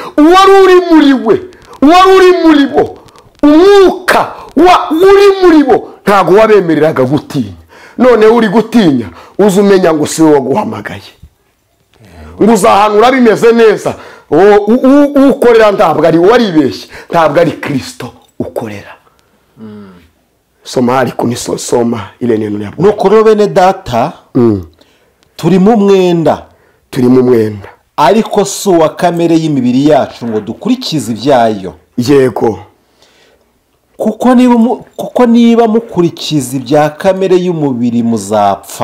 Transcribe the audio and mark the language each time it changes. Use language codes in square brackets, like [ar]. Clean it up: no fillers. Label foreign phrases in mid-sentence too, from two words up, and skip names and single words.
[rw] uwari uri muri we, uwari uri muri bo, umwuka uri muri bo ntabwo wabemereraga gutinya. none uri gutinya uzi umenya ngo si wowe waguhamagaye, ngo uzahanura bimeze neza. ukorera ntabwo ari waribeshye, ntabwo ari kirisito ukorera. [sw] soma ariko soma ile neno ya [rw] nuko rero bene data turi mu mwenda, ariko si uwa kamere y'imibiri yacu ngo dukurikize ibyayo. yego, kuko niba mukurikiza ibya kamere y'umubiri muzapfa.